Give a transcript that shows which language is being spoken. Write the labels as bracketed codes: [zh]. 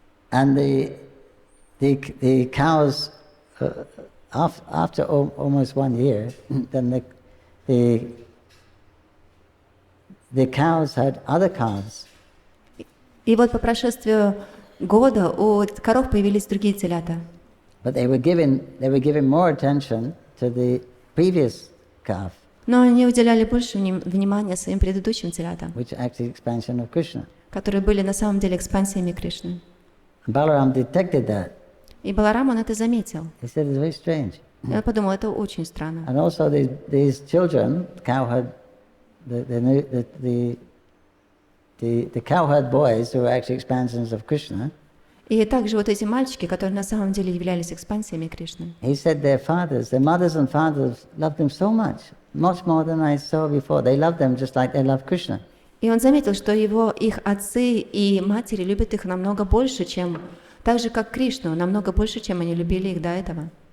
[en] And the cows, after almost 1 year, then the cows had other calves. [ru] И вот по прошествию года у коров появились другие телята. [en] But they were giving more attention to the previous calf, [ru] Но они уделяли больше внимания своим предыдущим телятам, [en] which is actually expansion of Krishna. [ru] которые были на самом деле экспансиями Кришны. [en] And Balaram detected that. [ru] И Баларам он это заметил. [en] He said, it's very strange. [ru] И он подумал, это очень странно. [en] And also these children, cowherd, the cowherd boys who were actually expansions of Krishna, [ru] И также вот эти мальчики, которые на самом деле являлись экспансиями Кришны. [en] he said their mothers and fathers loved them so much more than I saw before. They loved them just like they love Krishna. [ru] И он заметил, что их отцы и матери любят их намного больше, чем так же, как Кришну, намного больше, чем они любили их до этого.